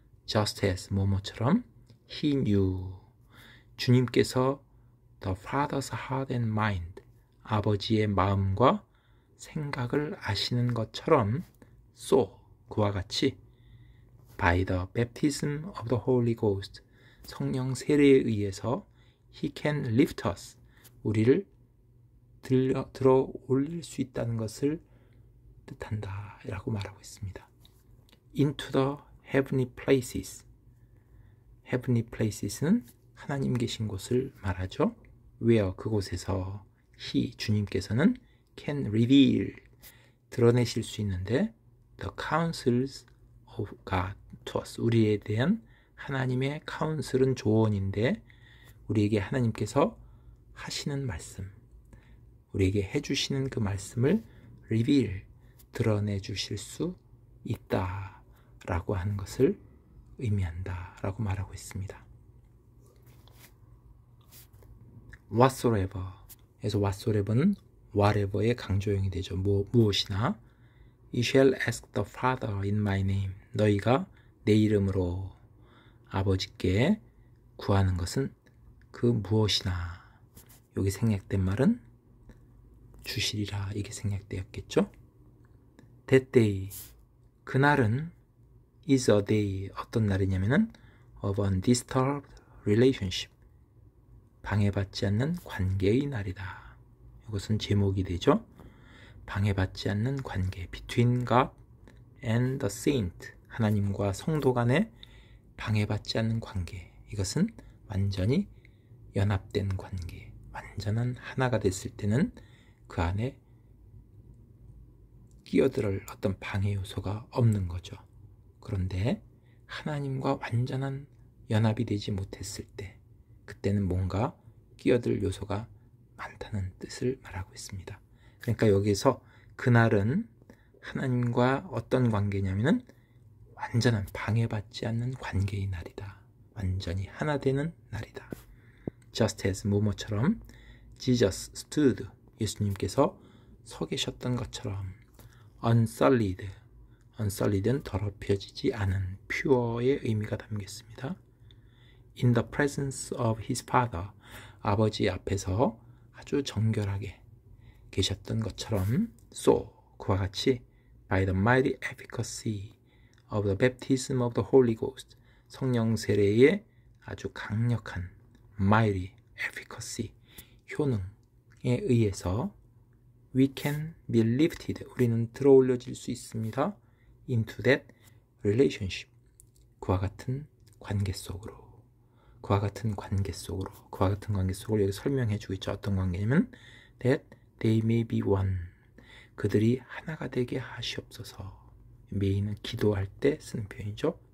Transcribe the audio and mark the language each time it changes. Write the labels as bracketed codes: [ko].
[en] just as 뭐뭐처럼 he knew [ko] 주님께서 the Father's heart and mind 아버지의 마음과 생각을 아시는 것처럼 [en] so 그와 같이 by the baptism of the Holy Ghost [ko] 성령 세례에 의해서 [en] he can lift us [ko] 우리를 들어 올릴 수 있다는 것을 뜻한다 라고 말하고 있습니다. [en] into the heavenly places heavenly places [ko] 는 하나님 계신 곳을 말하죠. where 그곳에서 he 주님께서는 can reveal 드러내실 수 있는데 [en] the counsels of God to us [ko] 우리에 대한 하나님의 카운슬은 조언인데 우리에게 하나님께서 하시는 말씀 우리에게 해주시는 그 말씀을 reveal 드러내 주실 수 있다 라고 하는 것을 의미한다 라고 말하고 있습니다. whatsoever 그래서 whatsoever는 whatever의 강조형이 되죠. 무엇이나 [en] You shall ask the Father in my [ko] name 너희가 내 이름으로 아버지께 구하는 것은 그 무엇이나 여기 생략된 말은 주시리라 이게 생략되었겠죠. [en] That day 그날은 is a day 어떤 날이냐면은 of undisturbed relationship [ko] 방해받지 않는 관계의 날이다. 이것은 제목이 되죠. 방해받지 않는 관계 [en] between God and the saint [ko] 하나님과 성도 간의 방해받지 않는 관계 이것은 완전히 연합된 관계 완전한 하나가 됐을 때는 그 안에 끼어들 어떤 방해 요소가 없는 거죠. 그런데 하나님과 완전한 연합이 되지 못했을 때 그때는 뭔가 끼어들 요소가 많다는 뜻을 말하고 있습니다. 그러니까 여기서 그날은 하나님과 어떤 관계냐면은 완전한 방해받지 않는 관계의 날이다. 완전히 하나 되는 날이다. [en] Just as [ko] 뭐뭐처럼 [en] Jesus stood [ko] 예수님께서 서 계셨던 것처럼 unsullied unsullied는 더럽혀지지 않은 pure의 의미가 담겨 있습니다. [en] In the presence of his father [ko] 아버지 앞에서 아주 정결하게 계셨던 것처럼 so [en] 그와 같이 by the mighty efficacy of the baptism of the Holy Ghost [ko] 성령 세례의 아주 강력한 [en] mighty efficacy 효능에 의해서 we can be lifted [ko] 우리는 들어 올려질 수 있습니다. [en] into that relationship [ko] 그와 같은 관계 속으로 그와 같은 관계 속으로 여기 설명해 주고 있죠. 어떤 관계냐면 [en] that they may be one [ko] 그들이 하나가 되게 하시옵소서 may는 기도할 때 쓰는 표현이죠.